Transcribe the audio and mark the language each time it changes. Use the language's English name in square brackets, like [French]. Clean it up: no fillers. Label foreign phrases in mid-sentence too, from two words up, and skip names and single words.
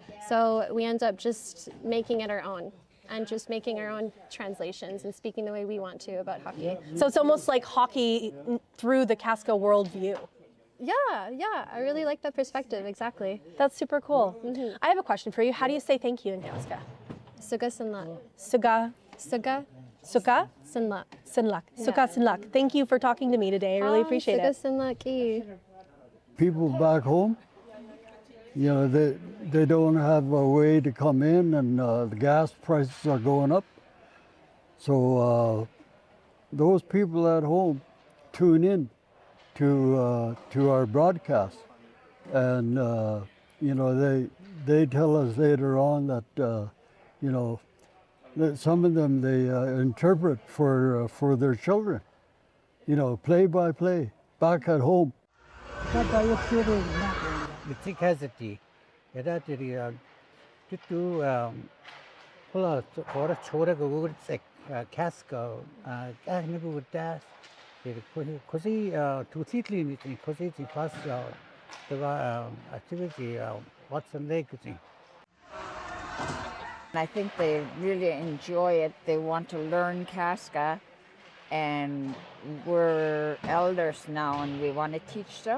[English] So we end up just making it our own, and just making our own translations and speaking the way we want to about hockey. So it's almost like hockey through the Kaska worldview. Yeah, I really like that perspective, exactly. That's super cool. I have a question for you. How do you say thank you in Kaska? [Kaska] Suga sinlak. Suga. Suga. Suka? Sinlak. Sinlak. Suka sinlak. [English] Thank you for talking to me today. I really appreciate it. [Kaska] Suga sinlak. [English] People back home, they don't have a way to come in, and the gas prices are going up. So those people at home tune in to our broadcast, and they tell us later on that, you know, that some of them they interpret for their children, you know, play by play, back at home. Mitikazati, Yadati, Tutu, Pula, or Chora, Gurtsek, Kaska, Agnagudas, Cosi, Tutitli, Cosi, plus the activity, Watson Lake. I think they really enjoy it. They want to learn Kaska, and we're elders now and we want to teach them.